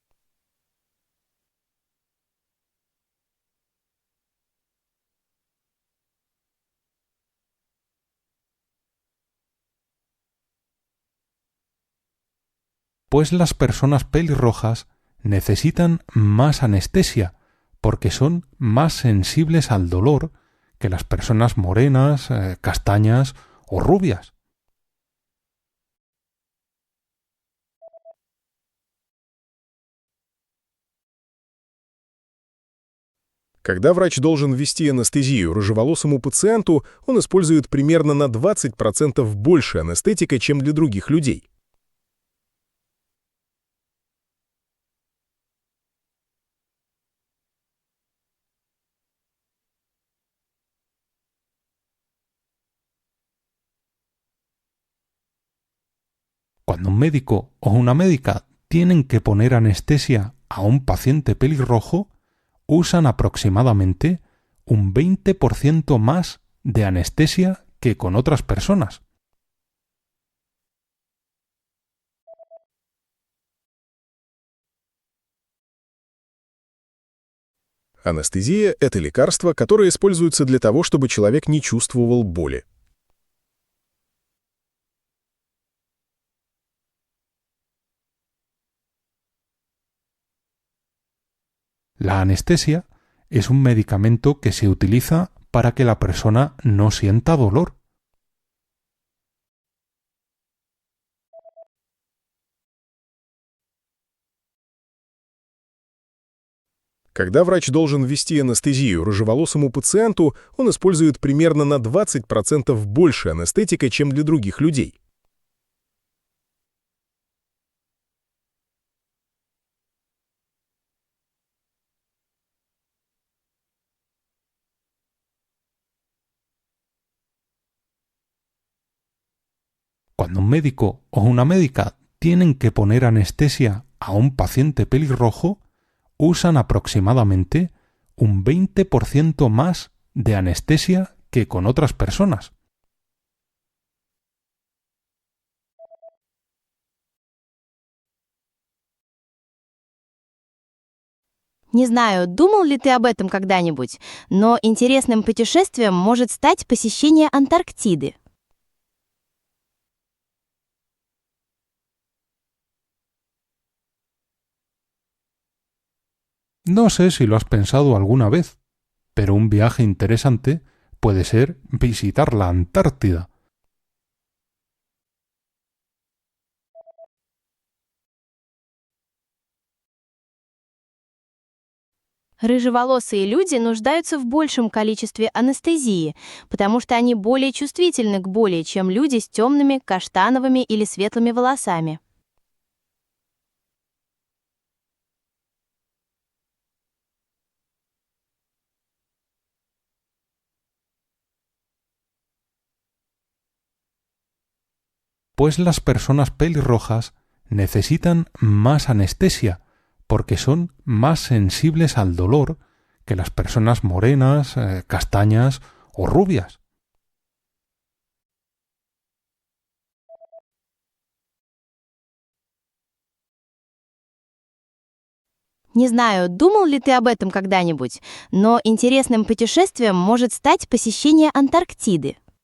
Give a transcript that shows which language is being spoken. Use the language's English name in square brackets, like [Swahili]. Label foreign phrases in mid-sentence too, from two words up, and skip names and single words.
[Spanish] Pues las personas pelirrojas necesitan más anestesia, porque son más sensibles al dolor que las personas morenas, castañas o rubias. [Russian] Когда врач должен ввести анестезию рыжеволосому пациенту, он использует примерно на 20% больше анестетика, чем для других людей. [Spanish] Cuando un médico o una médica tienen que poner anestesia a un paciente pelirrojo, usan aproximadamente un 20% más de anestesia que con otras personas. [Russian] Анестезия – это лекарство, которое используется для того, чтобы человек не чувствовал боли. [Spanish] La anestesia es un medicamento que se utiliza para que la persona no sienta dolor. [Russian] Когда врач должен ввести анестезию рыжеволосому пациенту, он использует примерно на 20% больше анестетика, чем для других людей. [Spanish] Cuando un médico o una médica tienen que poner anestesia a un paciente pelirrojo, usan aproximadamente un 20% más de anestesia que con otras personas. [Russian] Не знаю, думал ли ты об этом когда-нибудь, но интересным путешествием может стать посещение Антарктиды. [Spanish] No sé si lo has pensado alguna vez, pero un viaje interesante puede ser visitar la Antártida. [Russian] Рыжеволосые люди нуждаются в большем количестве анестезии, потому что они более чувствительны к боли, чем люди с темными, каштановыми или светлыми волосами. [Spanish] Pues las personas pelirrojas necesitan más anestesia, porque son más sensibles al dolor que las personas morenas, castañas o rubias. [Russian] Не знаю, думал ли ты об этом когда-нибудь, но интересным путешествием может стать посещение Антарктиды.